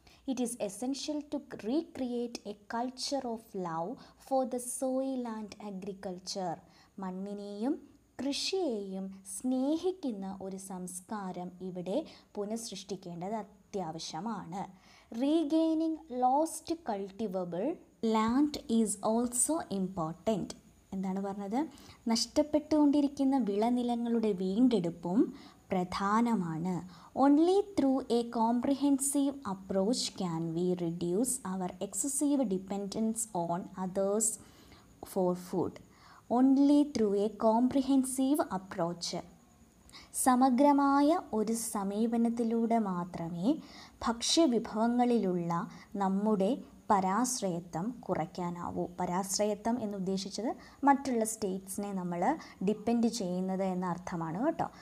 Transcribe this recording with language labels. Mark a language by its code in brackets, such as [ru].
[en] It is essential to recreate a culture of love for the soil and agriculture. [ml] മണ്ണിനെയും കൃഷിയെയും സ്നേഹിക്കുന്ന ഒരു സംസ്കാരം ഇവിടെ പുനഃസൃഷ്ടിക്കേണ്ടത് അത്യാവശ്യമാണ്. [en] Regaining lost cultivable land is also important. [ml] എന്താണ് പറഞ്ഞത്? നഷ്ടപ്പെട്ടുകൊണ്ടിരിക്കുന്ന വിളനിലങ്ങളുടെ വീണ്ടെടുപ്പും പ്രധാനമാണ്. [en] Only through a comprehensive approach can we reduce our excessive dependence on others for food. Only through a comprehensive approach. [ml] സമഗ്രമായ ഒരു സമീപനത്തിലൂടെ മാത്രമേ ഭക്ഷ്യവിഭവങ്ങളിലുള്ള നമ്മുടെ പരാശ്രയത്വം കുറയ്ക്കാനാവൂ. പരാശ്രയത്വം എന്നുദ്ദേശിച്ചത് മറ്റുള്ള സ്റ്റേറ്റ്സിനെ നമ്മൾ ഡിപ്പെൻഡ് ചെയ്യുന്നത് എന്ന അർത്ഥമാണ് കേട്ടോ.